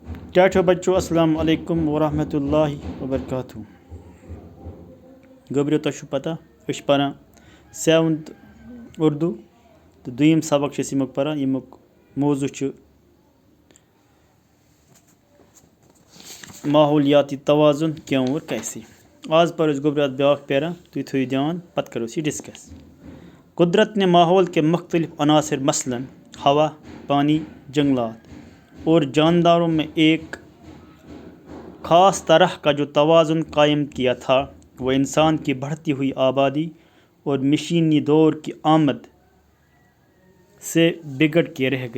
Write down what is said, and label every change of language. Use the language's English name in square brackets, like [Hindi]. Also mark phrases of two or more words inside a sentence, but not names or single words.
[Kashmiri] ٹاٹھو بچو [Arabic] السلام علیکم ورحمۃ اللہ وبرکاتہ. [Kashmiri] گوبریو تۄہہِ چھُو پتہ أسۍ چھِ پران 7th اردو تہٕ دوٚیِم سبق چھِ أسۍ ییٚمیُک پران ییٚمیُک موضوع چھُ [Urdu] ماحولیاتی توازن کیوں اور کیسے. [Kashmiri] آز پرو أسۍ گوبریو اَتھ بیٛاکھ پیرا تُہۍ تھٲیِو دھیان پتہٕ کرو أسۍ یہِ ڈسکس. [Urdu] قدرت نے ماحول کے مختلف عناصر مثلاً ہوا، پانی، جنگلات اور جانداروں میں ایک خاص طرح کا جو توازن قائم کیا تھا وہ انسان کی بڑھتی ہوئی آبادی اور مشینی دور کی آمد سے بگڑ کے رہ گیا.